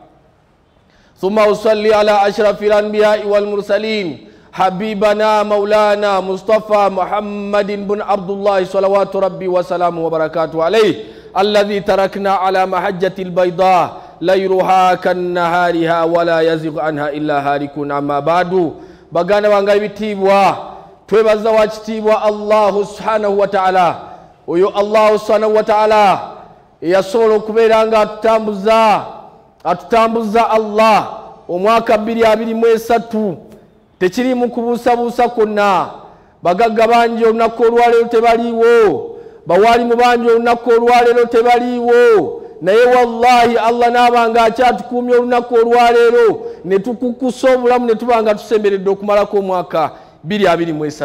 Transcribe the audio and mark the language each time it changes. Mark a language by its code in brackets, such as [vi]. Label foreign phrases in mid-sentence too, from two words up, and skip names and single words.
[ar] ثم أصلي على أشرف الأنبياء والمرسلين حبيبنا مولانا مصطفى محمد بن عبد الله صلوات ربي وسلامه وبركاته عليه، الذي تركنا على محجة البيضاء ليلها كنهارها ولا يزيغ عنها إلا هالك. أما بعد، [lg] bagana bangaye bitibwa twebaza wa kitibwa Allah [ar] سبحانه وتعالى. [lg] Oyo Allah [ar] سبحانه وتعالى [lg] yasobola okubeera nga atutambuza Allah omwaka 2023 tekirimu kubuusabuusa konna. Bagagga bangi olunaku olwaleero tebaliiwo, bawalimu bangi olunaku olwaleero tebaliiwo, naye wallahi Allah n'abanga akyatukuumya olunaku olwaleero ne tukukusa obulamu ne tubanga tusemberedde okumalako omwaka 2023.